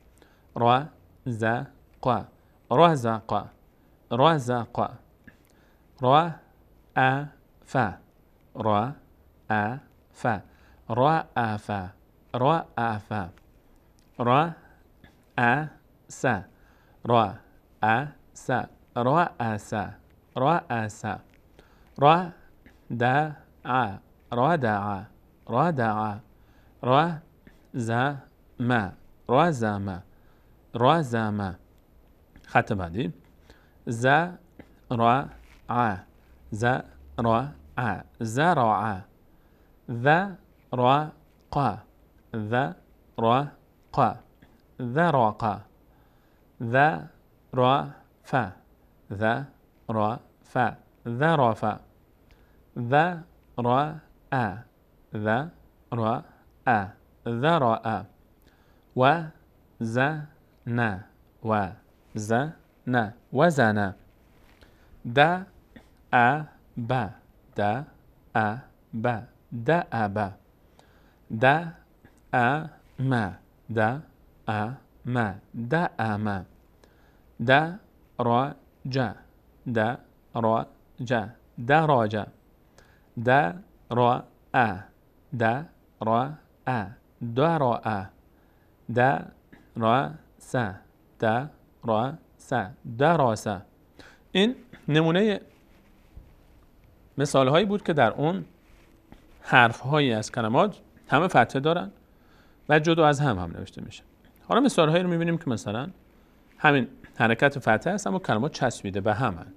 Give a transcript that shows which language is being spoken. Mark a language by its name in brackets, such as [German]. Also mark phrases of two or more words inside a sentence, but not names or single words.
[Persian] را، ز، ق، را، ز، ق، را، ز، ق، را، ا، ف، را، ا، ف، را، ا، ف، را، ا، ف، را، ا، س، را، ا، س، را، ا، س، را، ا، س، را، د، ع، را، د، ع، را، د، ع، را، ز، م، را، ز، م، را، ز، م. خط بعدی ز، را، ع، ز، را، ع، ز، را، ع، ذ، را، ق، ذ، را، ق، ذ، را، ق، ذ، را، ف، ذ، را، ف، ذ، را، ف، ذ، را، ا، ذ، را، ا، ذ، را، ا، و، ز، ن، و، ز، ن، و، ز، ن. د، ا، ب، د، ا، ب، د، ا، ب. د، ا، م، د، ا، م، د، ا، م. د، را، ج، د، را، ج، د، را، ج. د، را، ا، د، را، ا، د، را، ا. د، را، س، د، را، س، د، را، س. این نمونه مثال هایی بود که در اون حرف هایی از کلمات همه فتحه دارن و جدا از هم نوشته میشه. حالا مثال هایی رو میبینیم که مثلا همین حرکت فتحه هست اما کلمات چسبیده به هم هست.